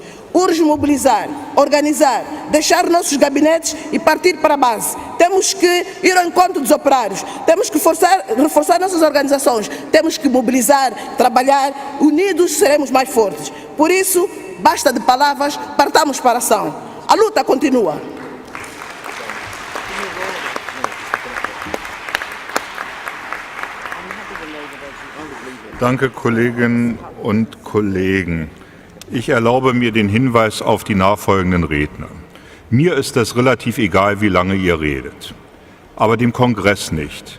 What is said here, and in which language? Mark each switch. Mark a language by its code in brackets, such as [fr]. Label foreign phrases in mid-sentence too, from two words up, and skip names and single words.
[pt] Urge mobilizar, organizar, deixar nossos gabinetes e partir para a base. Temos que ir ao encontro dos operários, temos que reforçar nossas organizações, temos que mobilizar, trabalhar, unidos seremos mais fortes. Por isso, basta de palavras, partamos para a ação. A luta continua. [de] Danke, Kolleginnen und Kollegen. Ich erlaube mir den Hinweis auf die nachfolgenden Redner. Mir ist das relativ egal, wie lange ihr redet, aber dem Kongress nicht.